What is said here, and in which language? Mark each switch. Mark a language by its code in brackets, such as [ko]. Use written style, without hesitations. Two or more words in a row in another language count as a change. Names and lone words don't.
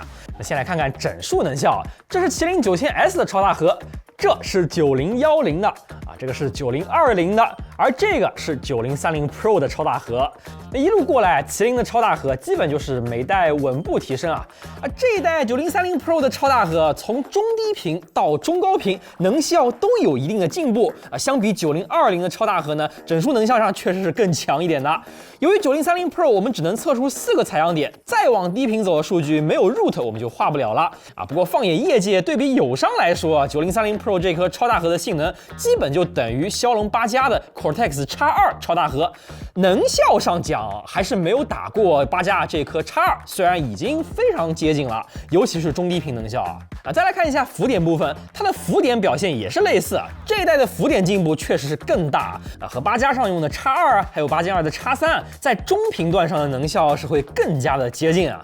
[zh] 先來看看整數能效，這是麒麟9000S 的超大核，這是9010的啊，這個是9020的，而這個是9030 Pro 的超大核。那一路過來，麒麟的超大核基本就是每代穩步提升啊。這一代9030 Pro 的超大核從中低頻到中高頻能效都有一定的進步啊。相比9020的超大核呢，整數能效上確實是更強一點的。由於9030 Pro 我們只能測出4個採樣點，再往低頻走的數據沒有 root 我們就畫不了了啊。不過放眼業界，對比友商來說，9030 Pro 這顆超大核的性能基本就等於驍龍8+的 Core Cortex X2超大核，能效上讲还是没有打过8加这顆 X2，虽然已經非常接近了，尤其是中低頻能效啊。再來看一下浮點部分，它的浮點表現也是類似，這一代的浮點進步確實是更大和8加上用的 X2，還有8進2的 X3，在中頻段上的能效是會更加的接近啊。